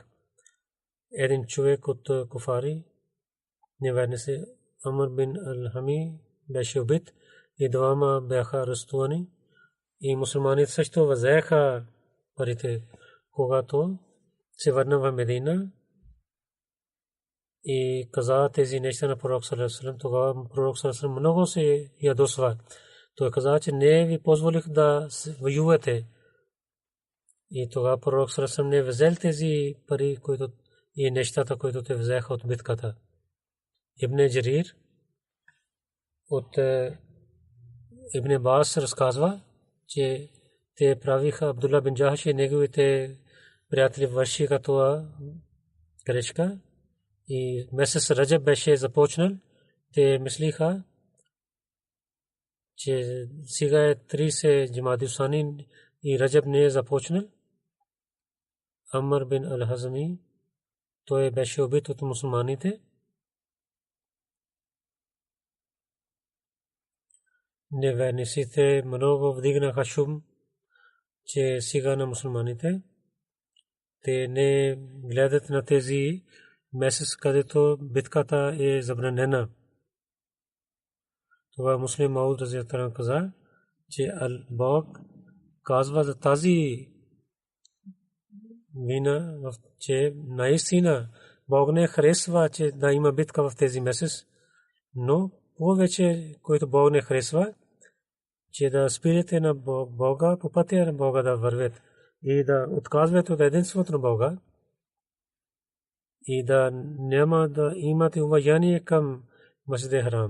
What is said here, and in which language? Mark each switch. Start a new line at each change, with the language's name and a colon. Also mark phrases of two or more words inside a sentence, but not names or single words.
Bulgarian: Един човек от куфари, неверници, Амр бин Ал-Хами, беше убит и двама бяха арестувани. И мусулманите също взеха парите, когато се върна в Медина и каза тези неща на пророк
Arabic: صلى الله عليه وسلم.
Bulgarian: Тогава пророк
Arabic: صلى الله عليه وسلم
Bulgarian: много се ядосва. Той каза, че не ви позволих да воювате. И тогава пророк
Arabic: صلى الله عليه وسلم
Bulgarian: не взел тези пари, които и нещата, които те взеха от битката. Ибн Джарир от Ибн Аббас разказва, че те правиха Абдулла бин Джахаш и неговите приятели вършиха това грешка. И месец Раджаб беше започнал. Те мислиха, че сега е 30 Джамади Сани и Раджаб не е започнал. Амр бин Ал-Хазми, той беше убит от мусулманите. Неверниците много вдигнаха шум, че сега на мусулманите те не гледат на тези месец, където битката е забранена. Това муслим Мауд
Arabic: رضي الله عنه
Bulgarian: каза, че Бог казва за тази вина, че наистина Бог не харесва, че да има битка в тези месец, но повече, който Бог не харесва, че да спирате на Бога, по пътя на Бога да вървят и да отказвате от единството на Бога и да няма да имате уважение към Масджид Харам.